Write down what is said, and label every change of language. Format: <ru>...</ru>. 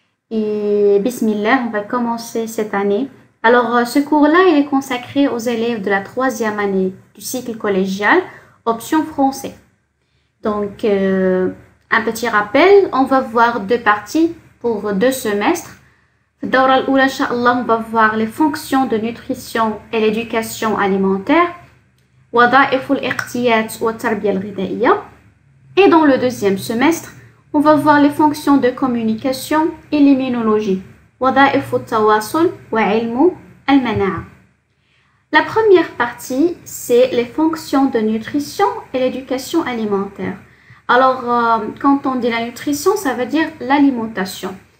<fr>Et Bismillah, on va commencer cette année. Alors, ce cours-là, il est consacré aux élèves de la 3e année du cycle collégial, option français. Donc, un petit rappel, on va voir deux parties pour 2 semestres. Dans la première, Inch'Allah, on va voir les fonctions de nutrition et l'éducation alimentaire.</fr> <ar>وظائف الاقتيات والتربية الغذائية.</ar> <fr>Et dans le 2e semestre, on va voir les fonctions de communication et l'immunologie.</fr> <ar>وظائف التواصل وعلم المناعة.</ar> <fr>La première partie, c'est les fonctions de nutrition et l'éducation alimentaire. Alors, quand on dit la nutrition, ça veut dire l'alimentation.</fr>